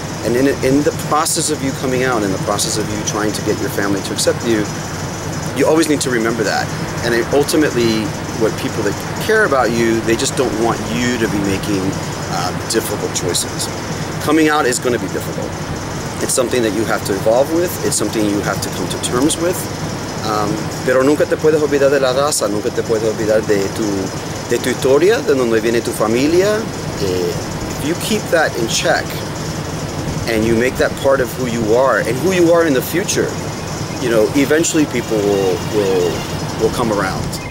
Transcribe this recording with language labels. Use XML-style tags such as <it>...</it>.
<en>And in the process of you coming out, in the process of you trying to get your family to accept you, you always need to remember that. And ultimately, what people that care about you, they just don't want you to be making difficult choices. Coming out is going to be difficult. It's something that you have to evolve with. It's something you have to come to terms with.</en> <es>Pero nunca te puedes olvidar de la raza, nunca te puedes olvidar de tu historia, de donde viene tu familia.</es> <en>If you keep that in check and you make that part of who you are and who you are in the future, eventually people will come around.</en>